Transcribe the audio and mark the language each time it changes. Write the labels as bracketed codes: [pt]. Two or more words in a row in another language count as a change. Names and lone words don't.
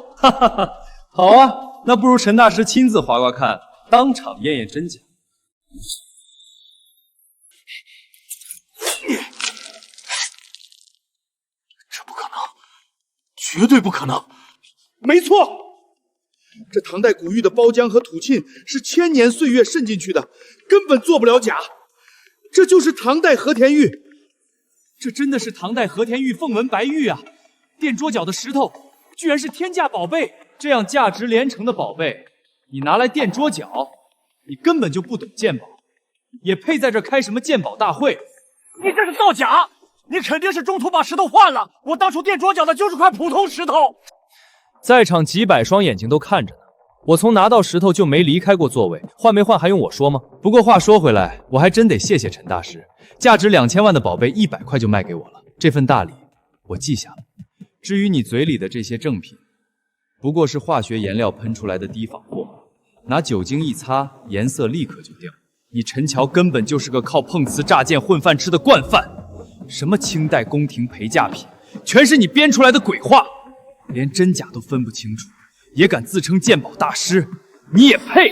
[zh] 哈哈哈，好啊，那不如陳大師親自劃劃看，當場驗驗真假。這不可能，絕對不可能！沒錯，這唐代古玉的包漿和土沁是千年歲月滲進去的，根本做不了假。這就是唐代和田玉，這真的是唐代和田玉鳳紋白玉啊！墊桌腳的石頭居然是天價寶貝，這樣價值連城的寶貝，你拿來墊桌腳，你根本就不懂鑑寶，也配在這開什麼鑑寶大會？你這是造假！你肯定是中途把石頭換了，我當初墊桌腳的就是塊普通石頭。在場幾百雙眼睛都看着呢，我從拿到石頭就沒離開過座位，換沒換還用我說嗎？不過話說回來，我還真得謝謝陳大師，價值2000萬的寶貝100塊就賣給我了，這份大禮我记下了。至于你嘴里的这些正品，不过是化学颜料喷出来的低仿货，拿酒精一擦，颜色立刻就掉。你陈桥根本就是个靠碰瓷诈骗混饭吃的惯犯，什么清代宫廷陪嫁品，全是你编出来的鬼话，连真假都分不清楚，也敢自称鉴宝大师，你也配？